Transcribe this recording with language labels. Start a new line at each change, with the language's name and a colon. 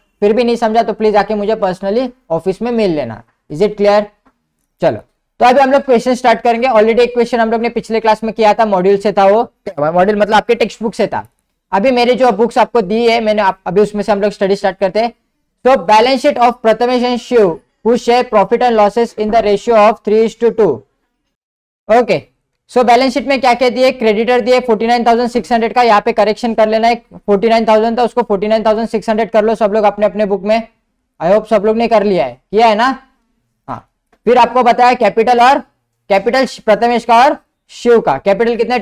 Hindi: फिर भी नहीं समझा तो प्लीज आके मुझे पर्सनली ऑफिस में मिल लेना।
English: Is it clear?
Hindi: चलो, तो अभी हम लोग क्वेश्चन स्टार्ट करेंगे। ऑलरेडी एक क्वेश्चन हम लोग ने पिछले क्लास में किया था, मॉड्यूल से था, वो मॉड्यूल मतलब आपके टेक्स्ट बुक से था। अभी मेरे जो बुक्स आपको दी है मैंने अभी उसमें से हम लोग स्टडी स्टार्ट करते हैं।
English: तो balance sheet of Prathamesh and Shiv who share profit and losses in the ratio of 3:2।
Hindi: Okay, so balance sheet में क्या क्या दिए? क्रेडिटर दिए 49,600 का, यहाँ पे करेक्शन कर लेना है, 49,000 था उसको 49,600 कर लो सब लोग अपने अपने बुक में।
English: I hope
Hindi: सब लोग ने कर लिया है, किया है ना? हाँ, फिर आपको बताया कैपिटल और कैपिटल प्रथमेश का और शिव का कैपिटल कितना है?